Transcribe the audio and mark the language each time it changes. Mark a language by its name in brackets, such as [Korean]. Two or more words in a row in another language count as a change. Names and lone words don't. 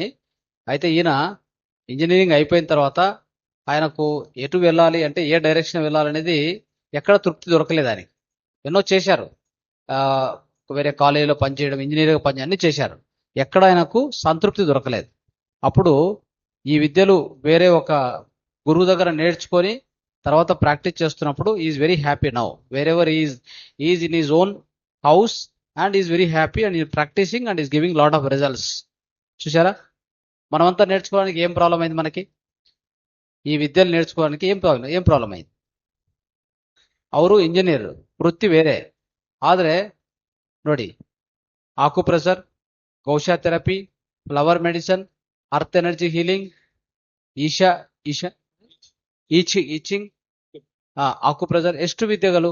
[Telugu] అయితే ఈయన ఇంజనీరింగ్ అయిపోయిన తర్వాత ఆయనకు ఎటు వెళ్ళాలి అంటే ఏ డైరెక్షన్ వెళ్ళాలనేది ఎక్కడ తృప్తి దొరకలేదు ఆయనకి. ఎన్నో చేశారు, వేరే కాలేజీలో పనిచేయడం, ఇంజనీరింగ్ పని అన్ని చేశారు, ఎక్కడ ఆయనకు సంతృప్తి దొరకలేదు. అప్పుడు ఈ విద్యలు వేరే ఒక గురువు దగ్గర నేర్చుకొని తర్వాత ప్రాక్టీస్ చేస్తున్నప్పుడు [English] is very happy now wherever is in his own house and is very happy and is practicing and is giving lot of results. [Telugu] చూసారా, మనమంతా నేర్చుకోవడానికి ఏం ప్రాబ్లం అయింది? మనకి ఈ విద్యలు నేర్చుకోవడానికి ఏం ప్రాబ్లం అయింది? [Kannada] ಅವರು ಇಂಜಿನಿಯರ್, ವೃತ್ತಿ ಬೇರೆ. ಆದರೆ ನೋಡಿ, ಆಕ್ಯುಪ್ರೆಷರ್, ಗೌಶಾ ಥೆರಪಿ, [English] flower medicine, earth energy healing, [Kannada] ಈಚಿಂಗ್, ಆಕ್ಯುಪ್ರೆಷರ್, ಎಷ್ಟು ವಿದ್ಯೆಗಳು?